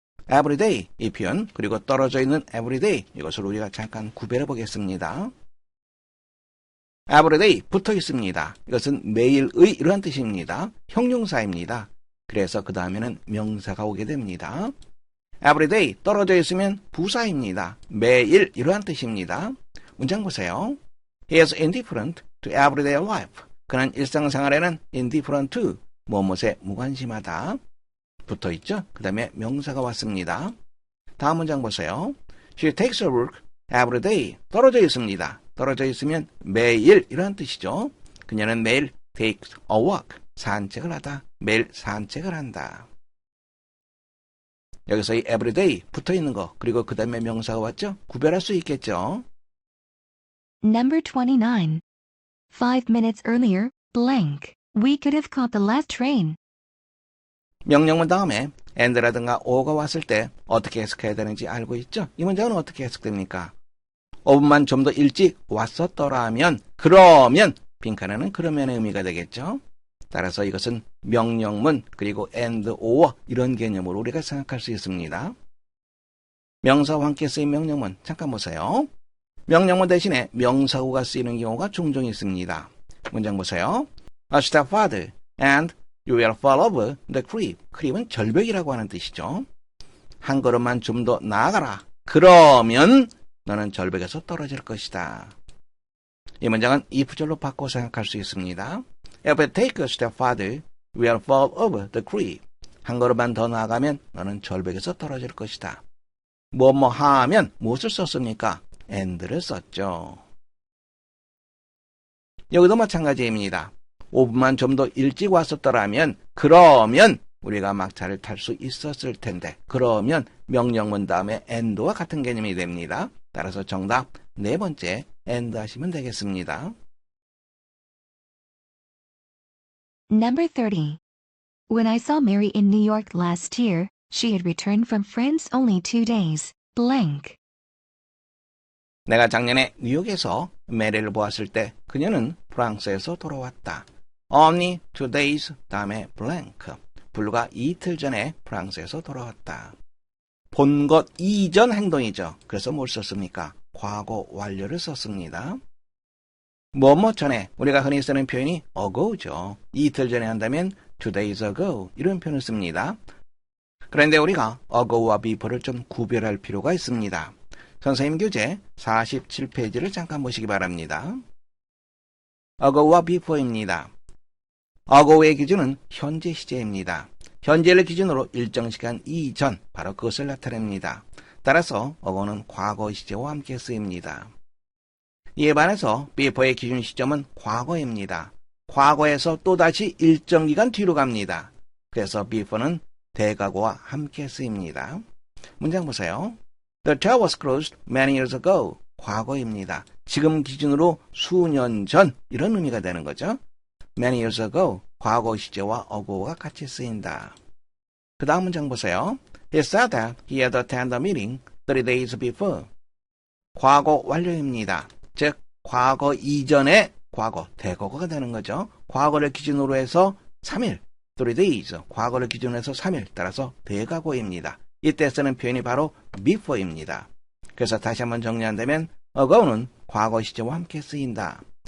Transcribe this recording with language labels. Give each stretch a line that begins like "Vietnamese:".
Korean: everyday 이 표현 그리고 떨어져 있는 everyday 이것을 우리가 잠깐 구별해 보겠습니다. everyday 붙어 있습니다. 이것은 매일의 이러한 뜻입니다. 형용사입니다. 그래서 그 다음에는 명사가 오게 됩니다. everyday 떨어져 있으면 부사입니다. 매일 이러한 뜻입니다. 문장 보세요.
English: He is indifferent to everyday life.
Korean: 그는 일상생활에는
English: indifferent to
Korean: 무엇에 무관심하다. 붙어있죠. 그 다음에 명사가 왔습니다. 다음 문장 보세요.
English: She takes her work every day.
Korean: 떨어져 있습니다. 떨어져 있으면 매일 이런 뜻이죠. 그녀는 매일
English: takes a walk.
Korean: 산책을 하다. 매일 산책을 한다. 여기서 이 everyday 붙어있는 거 그리고 그 다음에 명사가 왔죠. 구별할 수 있겠죠.
English: Number 29. 5 minutes earlier, blank. We could have caught the last train.
Korean: 명령문 다음에 and라든가 or가 왔을 때 어떻게 해석해야 되는지 알고 있죠? 이 문장은 어떻게 해석됩니까? 5분만 좀 더 일찍 왔었더라면 그러면 빈칸에는 그러면의 의미가 되겠죠? 따라서 이것은 명령문 그리고 and or 이런 개념으로 우리가 생각할 수 있습니다. 명사와 함께 쓰인 명령문 잠깐 보세요. 명령문 대신에 명사구가 쓰이는 경우가 종종 있습니다. 문장 보세요.
English: A step farther and you will fall over the cliff.
Korean: cliff은 절벽이라고 하는 뜻이죠. 한 걸음만 좀 더 나아가라. 그러면 너는 절벽에서 떨어질 것이다. 이 문장은 if절로 바꿔 생각할 수 있습니다.
English: If you take a step farther, we will fall over the cliff.
Korean: 한 걸음만 더 나아가면 너는 절벽에서 떨어질 것이다. 뭐뭐 하면 무엇을 썼습니까? and를 썼죠. 여기도 마찬가지입니다. 5분만 좀 더 일찍 왔었더라면 그러면 우리가 막차를 탈 수 있었을 텐데 그러면 명령문 다음에 and와 같은 개념이 됩니다. 따라서 정답 네 번째 and 하시면 되겠습니다. Number 30.
English: When I saw Mary in New York last year, she had returned from France only 2 days. Blank.
Korean: 내가 작년에 뉴욕에서 메리를 보았을 때 그녀는 프랑스에서 돌아왔다.
English: Only 2 days
Korean: 다음에
English: blank.
Korean: 불과 이틀 전에 프랑스에서 돌아왔다. 본 것 이전 행동이죠. 그래서 뭘 썼습니까? 과거 완료를 썼습니다. 뭐뭐 전에 우리가 흔히 쓰는 표현이 ago죠. 이틀 전에 한다면
English: 2 days ago
Korean: 이런 표현을 씁니다. 그런데 우리가 ago와 before를 좀 구별할 필요가 있습니다. 선생님 교재 47페이지를 잠깐 보시기 바랍니다. ago와 before입니다. ago의 기준은 현재 시제입니다. 현재를 기준으로 일정 시간 이전, 바로 그것을 나타냅니다. 따라서 ago는 과거 시제와 함께 쓰입니다. 이에 반해서 before의 기준 시점은 과거입니다. 과거에서 또다시 일정 기간 뒤로 갑니다. 그래서 before는 대과거와 함께 쓰입니다. 문장 보세요.
English: The tower was closed many years ago.
Korean: 과거입니다. 지금 기준으로 수년 전 이런 의미가 되는 거죠.
English: Many years ago.
Korean: 과거 시제와 ago가 같이 쓰인다. 그 다음 문장 보세요.
English: He said that he had attended a meeting 30 days before.
Korean: 과거 완료입니다. 즉 과거 이전의 과거, 대과거가 되는 거죠. 과거를 기준으로 해서 3일, 3 days, 과거를 기준으로 해서 3일, 따라서 대과거입니다. 이때 쓰는 표현이 바로 before입니다. 그래서 다시 한번 정리한다면 ago는 과거 시제와 함께 쓰인다.